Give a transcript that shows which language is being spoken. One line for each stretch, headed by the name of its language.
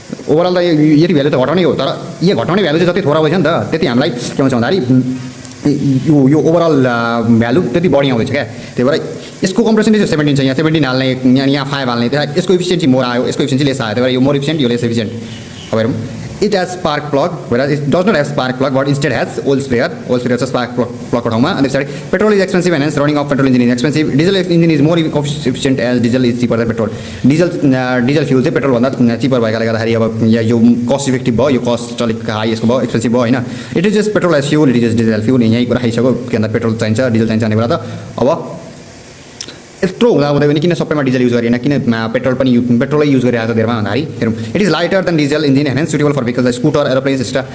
Nepali: Overall त यति value त घटाउने हो तर यो घटाउने भ्यालु चाहिँ जति थोर आउँदैछ नि त त्यति हामीलाई के भन्छ भन्दाखेरि यो ओभरअल भ्यालु त्यति बढी आउँदैछ क्या। त्यही भएर यसको कम्प्रेसन रेसियो 17 छ यहाँ 17 हाल्ने यहाँ 5 हाल्ने त्यहाँ यसको इफिसियन्सी मोर आयो यसको इफिसियन्सी लेस आयो त्यही भएर यो मोर इफिसियन्ट यो लेस इफिसियन्ट। अब हेरौँ
English: it has spark plug whereas it does not have spark plug but instead has oil sprayer छ spark plug
Nepali: को ठाउँमा। अनि त्यसपछि
English: petrol is expensive and hence running of petrol engine is expensive diesel engine is more efficient as diesel is cheaper than petrol
Nepali: diesel fuel चाहिँ पेट्रोलभन्दा cheaper भएकाले गर्दाखेरि अब यो कस्ट इफेक्टिभ भयो यो कस्ट अलिक हाई यसको भयो एक्सपेन्सिभ भयो होइन।
English: it is just petrol as fuel it is just diesel fuel
Nepali: यहीँ कुरा खाइसक्यो के भन्दा पेट्रोल चाहिन्छ डिजल चाहिन्छ भन्ने कुरा त अब यत्रो हुँदै पनि किन सबैमा डिजल युज गरेन किन पेट्रोल पनि पेट्रोलै युज गरिरहेको छ धेरैमा भन्दाखेरि हेरौँ
English: It is lighter than diesel engine and suitable for vehicles scooter aeroplanes extra.